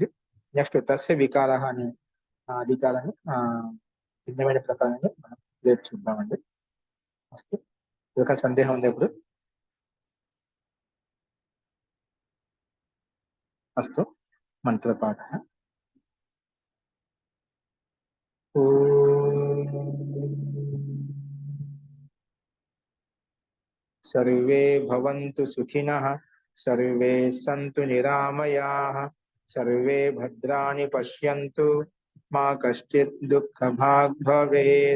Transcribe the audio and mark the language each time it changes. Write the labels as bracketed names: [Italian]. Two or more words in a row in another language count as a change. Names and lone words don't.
[Telugu] నెక్స్ట్ తస్య వికార అనే అధికారాన్ని భిన్నమైన ప్రకారాన్ని మనం రేపు చూద్దామండి. అస్తు. ఇంకా సందేహం ఉంది ఇప్పుడు? అస్తు. మంత్రపాఠ. [Sanskrit] सर्वे भवन्तु सुखिनः, सर्वे सन्तु निरामयाः, सर्वे भद्राणि पश्यन्तु, मा कश्चित् दुःखभाग् भवेत्.